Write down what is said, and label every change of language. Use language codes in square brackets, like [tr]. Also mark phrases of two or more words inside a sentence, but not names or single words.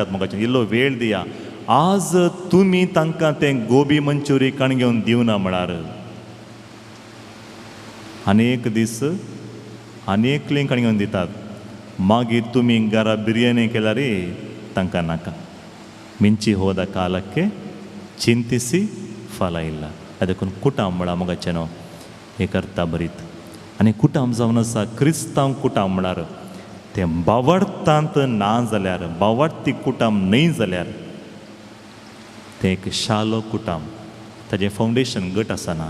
[kok] म्हाका इल्लो वेळ दिया. आज तुमी तांकां तें गोबी मंचुरी काण घेवन दिवना म्हळ्यार आनीक दीस आनीकलीं काण घेवन दितात. मागीर तुमी घरा बिरयानी केल्यार तांकां नाका. [kn] ಮಿಂಚಿ ಹೋದ ಕಾಲಕ್ಕೆ ಚಿಂತಿಸಿ ಫಲ ಇಲ್ಲ. [kok] ಅದಕ್ಕೂ ಕುಟುಂಬ म्हळ्यार मोगाचें एक अर्थ बरीत. आनी कुटुंब जावन आसा क्रिस्तांव कुटुंब म्हळ्यार तें बावडतांत ना जाल्यार, बावडती कुटुंब न्हय जाल्यार तें एक शालो कुटुंब. ताजें फावंडेशन घट आसना.